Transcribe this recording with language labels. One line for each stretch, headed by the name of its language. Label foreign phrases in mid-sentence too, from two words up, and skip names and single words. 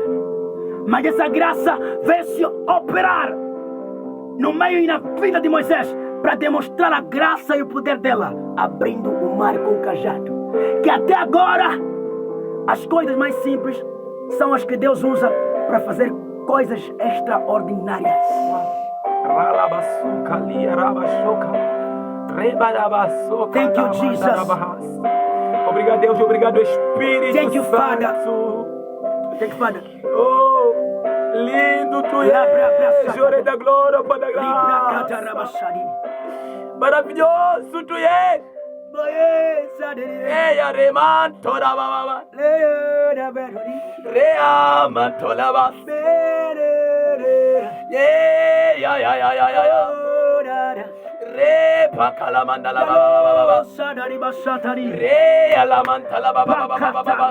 Portuguese: Mas essa graça veio se operar no meio e na vida de Moisés para demonstrar a graça e o poder dela, abrindo o mar com o cajado. Que até agora as coisas mais simples são as que Deus usa para fazer coisas extraordinárias.
English: Thank you, Jesus.
Portuguese: Obrigado, Deus. Obrigado, Espírito
English: Thank you, Father.
Portuguese: Santo.
English: Thank you, Father.
Portuguese: Oh, lindo tu és, Jore da glória, Pai da graça. Maravilhoso tu és. Eia remantora baba. Rea mantola baba. Yeah. Repa kalamandala baba. Re alamantala baba.